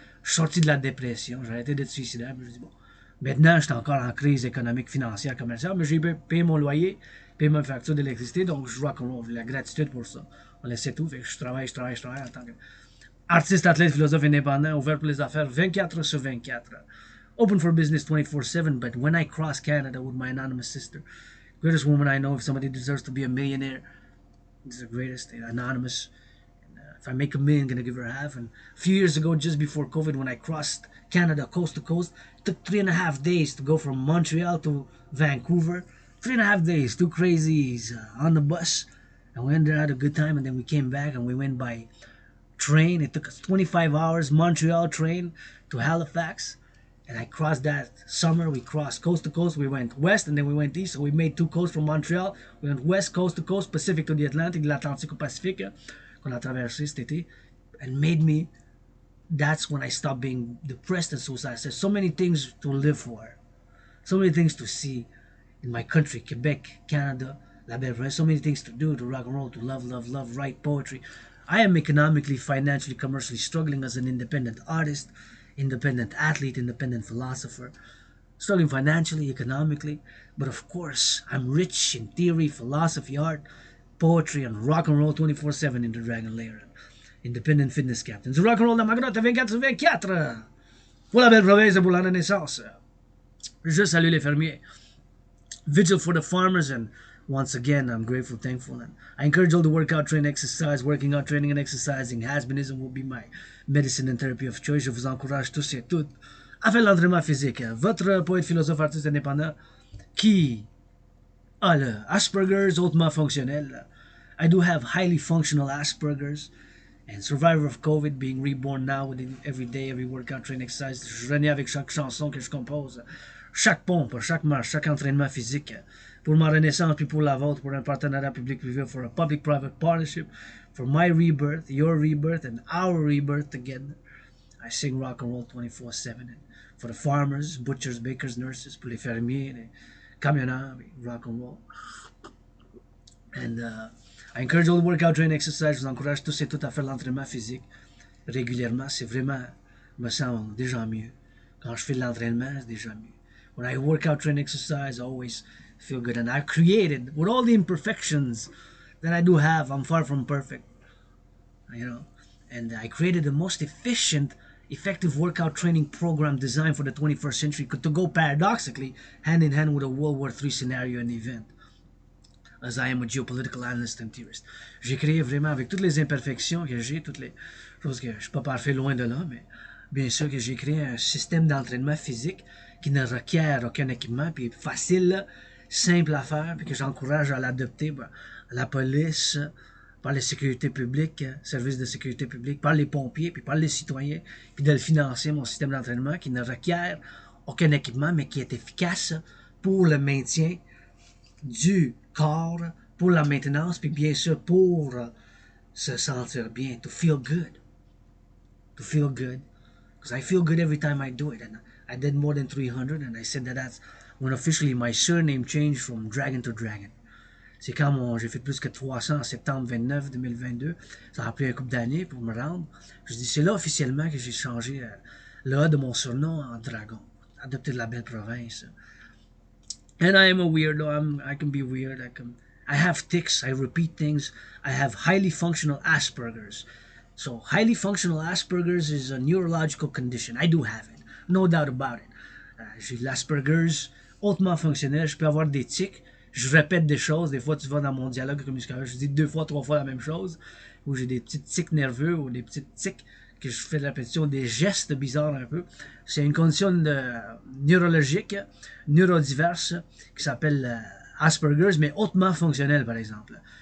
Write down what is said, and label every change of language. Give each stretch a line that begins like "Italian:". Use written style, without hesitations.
French: Je suis sorti de la dépression, j'ai arrêté d'être suicidaire, puis je dis bon, maintenant je suis encore en crise économique, financière, commerciale, mais j'ai payé mon loyer, payé ma facture d'électricité, donc je rock and roll, la gratitude pour ça. On laissait tout, fait que je travaille en tant que artiste, athlète, philosophe indépendant, ouvert pour les affaires 24 sur 24.
English: Open for business 24/7, but when I cross Canada with my anonymous sister, greatest woman I know, if somebody deserves to be a millionaire, it's the greatest, anonymous. And, if I make a million, I'm gonna give her half. And a few years ago, just before COVID, when I crossed Canada coast to coast, it took 3.5 days to go from Montreal to Vancouver. 3.5 days, two crazies on the bus. And we ended up had a good time, and then we came back and we went by train. It took us 25 hours, Montreal train to Halifax. And I crossed that summer. We crossed coast to coast. We went west and then we went east. So we made two coasts from Montreal. We went west, coast to coast, Pacific to the Atlantic,
French: de l'Atlantique au Pacifique, qu'on a traversé cet été.
English: And made me, that's when I stopped being depressed and suicidal. There's so many things to live for. So many things to see in my country, Quebec, Canada, La Belle. So many things to do, to rock and roll, to love, write poetry. I am economically, financially, commercially struggling as an independent artist, independent athlete, independent philosopher. Struggling financially, economically, but of course, I'm rich in theory, philosophy, art, poetry, and rock and roll 24/7 in the Dragon Lair. Independent fitness captain.
French: Du rock and roll dans ma grotte 24 sur 24. Pour la belle province pour la Renaissance. Je salue les fermiers.
English: Vigil for the farmers, and once again, I'm grateful, thankful, and I encourage all to work out, train, exercise. Working out, training, and exercising has been, is, and will be my medicine and therapy of choice.
French: Je vous encourage tous et toutes à faire l'entraînement physique. Votre poète, philosophe, artiste indépendant qui a le Asperger's hautement fonctionnel.
English: I do have highly functional Asperger's, and survivor of COVID, being reborn now within every day, every workout, train, exercise.
French: Je renais avec chaque chanson que je compose, chaque pompe, chaque marche, chaque entraînement physique. Pour ma renaissance, puis pour la vôtre, pour un partenariat public-privé,
English: for a public-private partnership, for my rebirth, your rebirth, and our rebirth together. I sing rock and roll 24/7. And for the farmers, butchers, bakers, nurses,
French: pour les fermiers, les camionneurs,
English: rock and roll. And I encourage all to work out, train, exercise.
French: Je vous encourage tous et toutes à faire l'entraînement physique régulièrement. C'est vraiment, me semble déjà mieux. Quand je fais de l'entraînement, c'est déjà mieux.
English: When I work out, train, exercise, I always feel good. And I've created, with all the imperfections that I do have, I'm far from perfect, you know. And I created the most efficient, effective workout training program designed for the 21st century to go paradoxically hand in hand with a World War III scenario and event. As I am a geopolitical analyst and theorist.
French: J'ai créé vraiment, avec toutes les imperfections que j'ai, toutes les choses que je ne suis pas parfait loin de là, mais bien sûr que j'ai créé un système d'entraînement physique qui ne requiert aucun équipement, puis facile, simple à faire, puis que j'encourage à l'adopter par la police, par les sécurités publiques, services de sécurité publique, par les pompiers, puis par les citoyens, puis de le financer, mon système d'entraînement qui ne requiert aucun équipement, mais qui est efficace pour le maintien du corps, pour la maintenance, puis bien sûr pour se sentir bien,
English: to feel good. To feel good. Because I feel good every time I do it. And I did more than 300, and I said that that's when officially my surname changed from Dragon to Dragon.
French: C'est quand j'ai fait plus que 300 en septembre 29 2022. Ça a pris un couple d'années pour me rendre. Je dis, c'est là officiellement que j'ai changé le A de mon surnom en Dragon. Adopté de la belle province.
English: And I am a weirdo. I can be weird. I have tics. I repeat things. I have highly functional Asperger's. So highly functional Asperger's is a neurological condition. I do have it. No doubt about it.
French: J'ai l'Asperger's hautement fonctionnel. Je peux avoir des tics. Je répète des choses. Des fois, tu vas dans mon dialogue communicatif, je dis 2 fois, 3 fois la même chose. Ou j'ai des petites tics nerveux ou des petites tics que je fais de la répétition, des gestes bizarres un peu. C'est une condition neurologique, neurodiverse, qui s'appelle Asperger's, mais hautement fonctionnelle, par exemple.